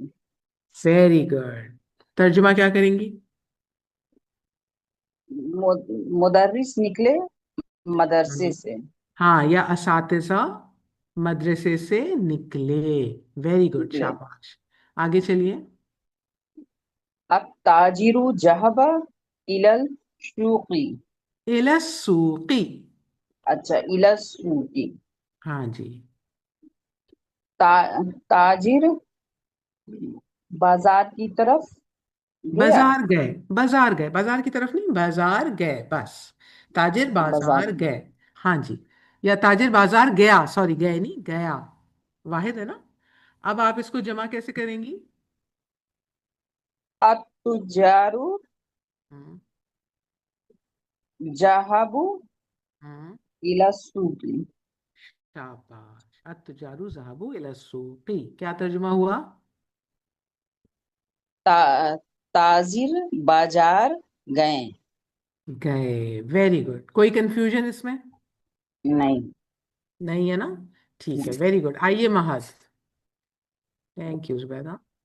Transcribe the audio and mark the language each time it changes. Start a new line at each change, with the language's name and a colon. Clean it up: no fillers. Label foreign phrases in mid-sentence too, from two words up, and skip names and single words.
English: very good.
Urdu: ترجمہ کیا کریں گی? مدرس نکلے مدرسے हम्म। से। ہاں، یا اساتذہ مدرسے سے نکلے.
English: very good,
Urdu: निकले। شاباش۔ آگے چلیے.
Arabic: اب تاجر ذهب إلى الشوقي. इलस्सूकी। اچھا، إلى السوقي.
Urdu: ہاں جی. تاجر بازار کی طرف گیا. بازار گئے، بازار گئے، بازار کی طرف نہیں، بازار گئے بس. ताजिर बाजार بازار گئے۔ ہاں جی. یا تاجر بازار گیا، سوری، گئے نہیں، گیا. واحد ہے نا. اب آپ اس کو جمع کیسے کریں گی?
Arabic: اب تجار हम्म। जहाबु हम्म। إلى سوقي. शाबाश। التجار ذهبوا إلى سوقي,
Urdu: کیا ترجمہ ہوا? تا، تاجر بازار گئے. गए,
English: very good.
Urdu: کوئی کنفیوژن اس میں? नहीं। نہیں ہے نا۔ ٹھیک ہے,
English: very good.
Urdu: آئیے مہد.
English: thank you Zubaida.